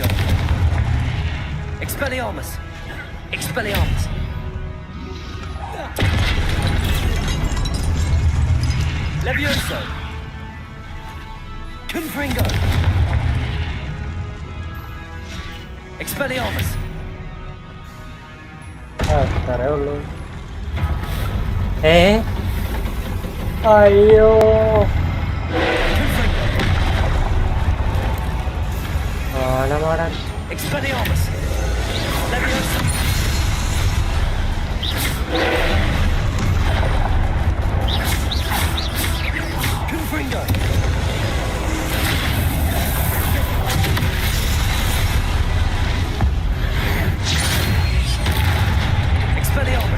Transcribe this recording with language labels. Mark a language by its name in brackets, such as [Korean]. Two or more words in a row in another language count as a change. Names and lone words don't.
[English] Expelliarmus. Expelliarmus. Levioso. Confringo. Expelliarmus. [Malayalam] അത്രേ ഉള്ളൂ. അയ്യോ ആനമാടാൻ. [English] Expelliarmus. Levioso. Confringo. Expelliarmus.